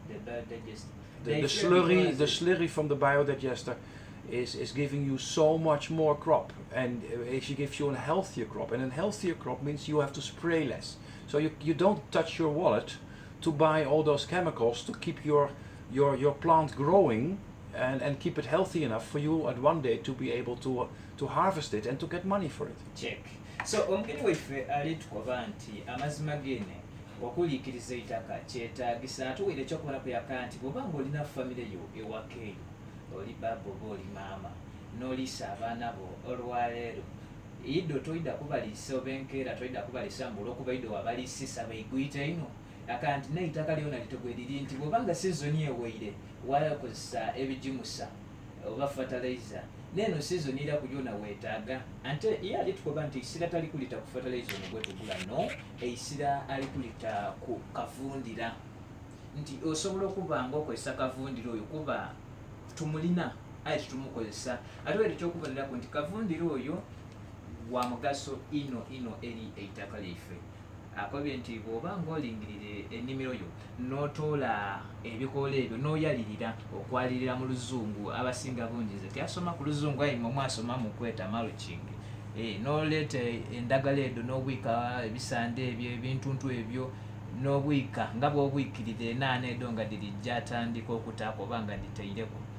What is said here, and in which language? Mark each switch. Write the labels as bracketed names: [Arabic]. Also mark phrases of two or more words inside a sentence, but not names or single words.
[English] The slurry from the biodigester is giving you so much more crop, and she gives you a healthier crop, and a healthier crop means you have to spray less. So you don't touch your wallet to buy all those chemicals to keep your plant growing and keep it healthy enough for you at one day to be able to harvest it and to get money for it. [Soga] Check. So omugeni weffe alitukoba nti amazima gene okuliikiriza eitaka kyetaagisa atuwere ekyokumalako yaka nti bw'oba ng'olina famire yo ewaka eyo, oli baba oba oli maama n'oliisa abaana bo olwaleero, iddo toyida kubaliisa oba enkeera toyida kubaliisa mbula okuba iddo wabaliisisa beiguyita ino akanti n'eitaka lyona litegweriri nti bw'obanga sizoni eweire wakozesa ebijimusa oba fertilizer neno season ira kulyona weetaaga ante ye alitukoba nti isira tali kulita ku fertilizer ono gwetugula no eisira ali kulita ku kavundira nti osobola okuba ng'okozesa kavundira oyo kuba tumulina aye titumukozesa ate wera ekyokubonerako nti kavundira oyo wa mugaso ino eri eitaka lyaife. Akobye nti bw'oba ng'olingirire ennimiro yo n'otoola ebikoola ebyo n'oyalirira okwalirira mu luzungu, abasinga bungize tyasoma ku luzungu ayi mwe mwasoma mu kweta mulching, n'oleeta endagala edo n'obwika ebisande ebyo ebintuntu ebyo n'obwika nga bw'obwikirira enaana edo nga dirijja atandika okutaaka oba nga diteireko